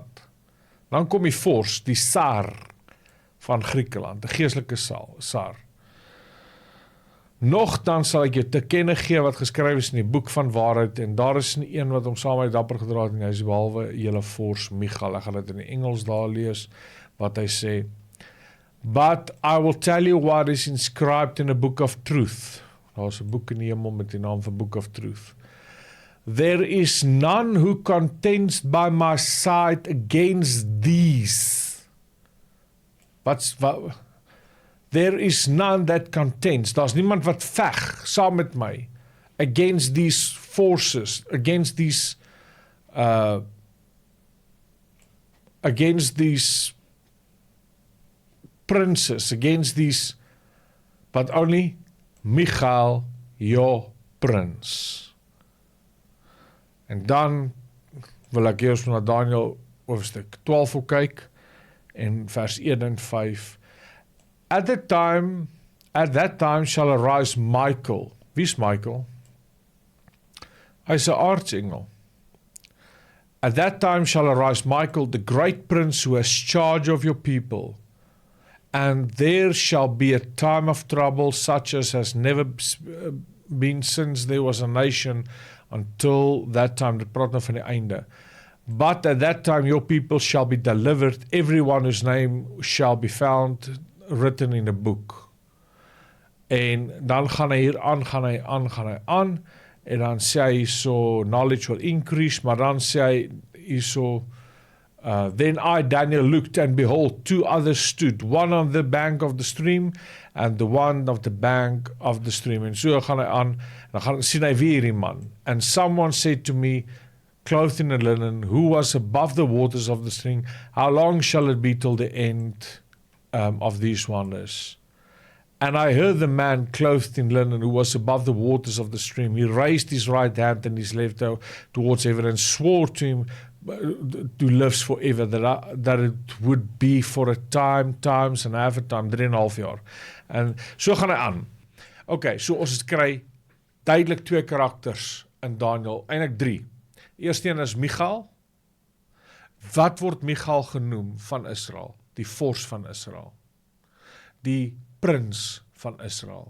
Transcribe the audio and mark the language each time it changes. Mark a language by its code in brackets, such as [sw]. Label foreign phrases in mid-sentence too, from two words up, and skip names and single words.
[af] Dan kom die vors, die Tsar van Griekeland, die geestelike Tsar. Nogtans sal ek jou te kenne gee wat geskryf is in die boek van waarheid, en daar is nie een wat hom saam met dapper gedra het, en hy is behalwe julle vors Michal. Ek gaan dit in die Engels daar lees, wat hy sê. [en] But I will tell you what is inscribed in a book of truth. [af] Daar is 'n boek in die hemel met die naam van Book of Truth. [en] There is none who contends by my side against these. There is none that contends. [af] Daar's niemand wat veg saam met my [en] against these forces, against these princes, against these, but only Michal, your prince. [af] En dan wil ek eers na Daniel hoofstuk 12 ook kyk, en vers 1 en 5. [en] At that time shall arise Michael. [af] Wie's Michael? Hy's 'n aartsengel. [en] At that time shall arise Michael, the great prince who has charge of your people. And there shall be a time of trouble such as has never been since there was a nation until that time. [af] Dit praat nou van die einde. [en] But at that time your people shall be delivered, everyone whose name shall be found written in a book. [af] En dan gaan hy hier aan, en dan sê hy so, [en] knowledge will increase, [af] maar dan sê hy hier so, [en] then I, Daniel, looked, and behold, two others stood, one on the bank of the stream, and the one of the bank of the stream. [af] En so gaan hy aan, en dan sien hy weer hierdie man. [en] And someone said to me, clothed in a linen, who was above the waters of the stream, how long shall it be till the end of these wonders? And I heard the man clothed in linen who was above the waters of the stream. He raised his right hand and his left towards heaven and swore to him who lives forever, that it would be for a times and half a time, 3,5 jaar. [af] En so gaan hy aan. Okay, so ons kry duidelik 2 karakters in Daniel, eintlik 3. Eerste een is Michal. Wat word Michal genoem van Israel? Die vors van Israel. Die prins van Israel.